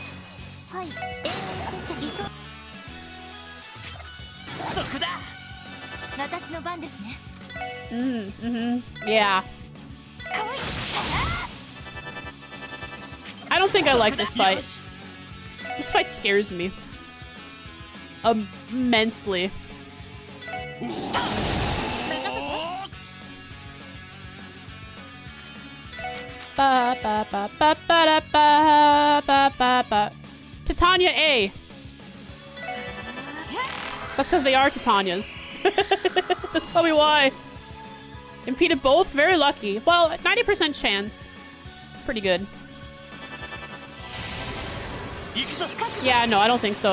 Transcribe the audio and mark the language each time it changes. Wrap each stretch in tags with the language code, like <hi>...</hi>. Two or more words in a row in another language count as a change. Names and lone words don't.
<en>Yeah. I don't think I like this fight. This fight scares me. Immensely. Ba ba ba ba ba ba ba ba ba. Titania A. That's because they are Titanias. That's probably why. Impeded both? Very lucky. Well, 90% chance. It's pretty good. Yeah, no, I don't think so.</en>